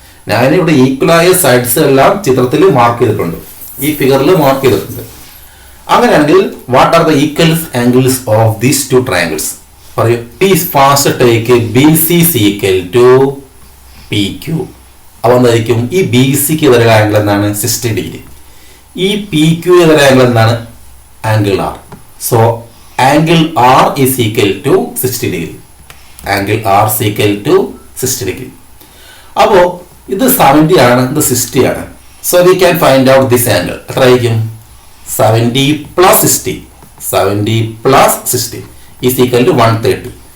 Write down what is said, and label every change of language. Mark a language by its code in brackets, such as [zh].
[ml] ഞാനിവിടെ ഈക്വലായ സൈഡ്സ് എല്ലാം ചിത്രത്തിൽ മാർക്ക് ചെയ്തിട്ടുണ്ട്, ഈ ഫിഗറിൽ മാർക്ക് ചെയ്തിട്ടുണ്ട്. [en] അങ്ങനെയാണെങ്കിൽ what are the equal angles of these two triangles? [ml] പറയൂ. [en] Please fast take BC is equal to PQ. [ml] അപ്പോൾ എന്തായിരിക്കും? ഈ BCക്ക് എതിരെ ആംഗിൾ എന്താണ്? 60 ഡിഗ്രി. ഈ PQ എതിരെ ആംഗിൾ എന്താണ്? [en] Angle R. So angle R is equal to 60 degree. Angle R is equal to 60 degree. [ml] അപ്പോൾ ഇത് 70 ആണ്, ഇത് 60 ആണ്. [en] So we can find out this angle. [ml] എത്ര ആയിരിക്കും? [en] 70 plus 60. 70 plus 60 is equal to 130.